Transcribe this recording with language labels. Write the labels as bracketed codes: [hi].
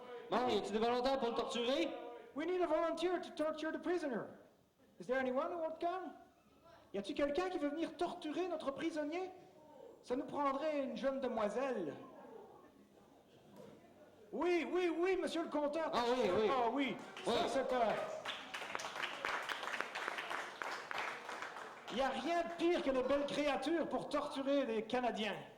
[fr] Bon, y a-t-il des volontaires pour le torturer? [en] We need a volunteer to torture the prisoner. Is there anyone who would come? [fr] Y a-t-il quelqu'un qui veut venir torturer notre prisonnier? Ça nous prendrait une jeune demoiselle. Oui, oui, oui, monsieur le compteur. Ah oui, oui. Ah oui. Ça, c'est Il n'y a rien de pire que les belles créatures pour torturer les Canadiens.